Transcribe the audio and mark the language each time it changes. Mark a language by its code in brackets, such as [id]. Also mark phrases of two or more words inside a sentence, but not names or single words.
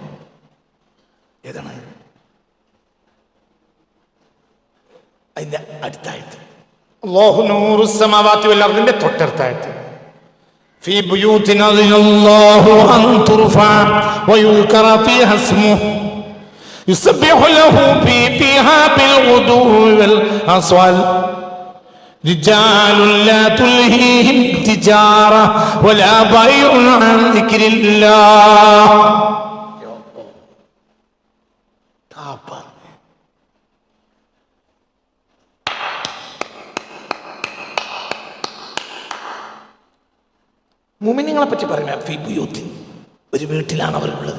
[ml] ഏതാണ് അതിന്റെ അടുത്ത ആയത്ത്? [ar] الله نور السماوات والأرض [ml] തൊട്ടടുത്ത ആയത്ത്. [ar] في بيوت الله أن ترفع ويذكر فيها اسمه يسبح له فيها بالغدو والآصال رجال لا تلهيهم تجارة ولا بيع عن ذكر الله. [ml] മുഅ്മിനീങ്ങളെ പറ്റി പറയാം. [ar] في بيوت, [ml] ഒരു വീട്ടിലാണ് അവരുള്ളത്.